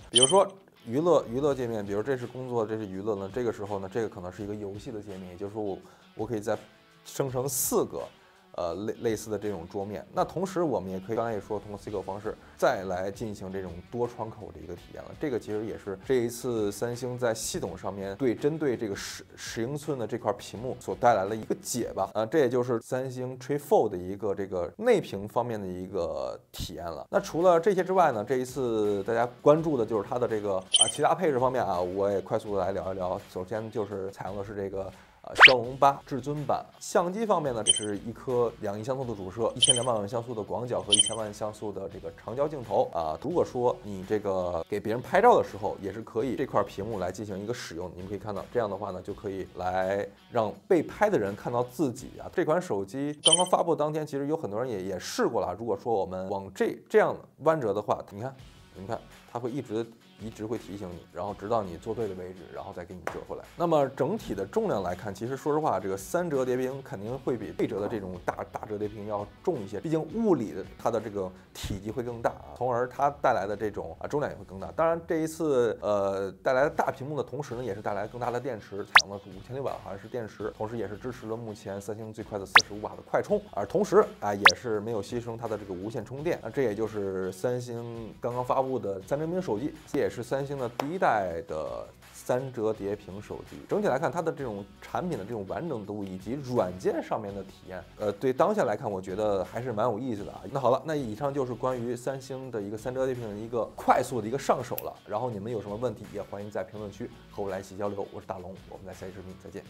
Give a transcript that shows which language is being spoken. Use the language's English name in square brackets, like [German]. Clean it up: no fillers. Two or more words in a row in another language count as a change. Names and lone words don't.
[Chinese] 比如說娛樂界面，比如這是工作，這是娛樂呢，這個時候呢，這個可能是一個遊戲的界面，也就是說我可以在生成4個類似的這種桌面。那同時我們也可以剛才也說通過 C 口方式再來進行這種多窗口的一個體驗了。這個其實也是這一次三星在系統上面針對這個10英寸的這塊屏幕所帶來的一個解吧。這也就是三星 Trade Fold 的一個這個內屏方面的一個體驗了。那除了這些之外呢，這一次大家關注的就是它的這個其他配置方面啊，我也快速的來聊一聊。首先就是採用的是這個驍龍8至尊版。相機方面呢，也是一顆2億像素的主攝，1200萬像素的廣角和1000萬像素的這個長焦鏡頭啊。如果說你這個給別人拍照的時候，也是可以這塊屏幕來進行一個使用。你們可以看到，這樣的話呢，就可以來讓被拍的人看到自己啊。這款手機剛剛發布當天，其實有很多人也試過了。如果說我們往這樣彎折的話，你看，它會一直會提醒你，然後直到你做對的位置，然後再給你折回來。那麼整體的重量來看，其實說實話，這個3折疊屏肯定會比對折的這種大折疊屏要重一些，畢竟物理的它的這個體積會更大啊，從而它帶來的這種重量也會更大。當然這一次帶來的大屏幕的同時呢，也是帶來更大的電池，採用的是5600毫安時電池，同時也是支持了目前三星最快的45瓦的快充，而同時也是沒有犧牲它的這個無線充電。這也就是三星剛剛發布的3折屏手機，也是三星的第一代的3折疊屏手機。整體來看，它的這種產品的這種完整度以及軟件上面的體驗，對當下來看，我覺得還是蠻有意思的啊。那好了，那以上就是關於三星的一個3折疊屏的一個快速的一個上手了。然後你們有什麼問題，也歡迎在評論區和我來一起交流。我是大龍，我們在下期視頻再見。